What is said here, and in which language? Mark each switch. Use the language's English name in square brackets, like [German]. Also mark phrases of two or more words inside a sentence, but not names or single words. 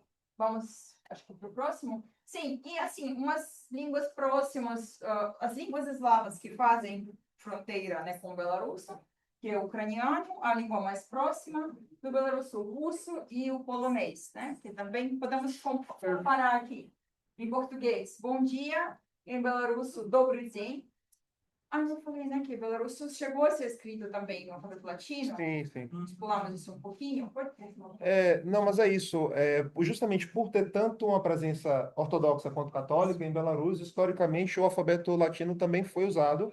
[Portuguese] Vamos, acho que para o próximo. Sim, e assim, umas línguas próximas, as línguas eslavas que fazem fronteira, né, com o belarusso, que é o ucraniano, a língua mais próxima do belarusso, o russo e o polonês, né? Que também podemos comparar aqui. Em português, bom dia. Em belarusso, [Belarusian] dobry dzień. [Portuguese] Eu falei, né, que belarusso chegou a ser escrito também no alfabeto latino. Sim, sim. Pulamos isso um pouquinho. Não, mas é isso. Justamente por ter tanto uma presença ortodoxa quanto católica em Belarus, historicamente o alfabeto latino também foi usado.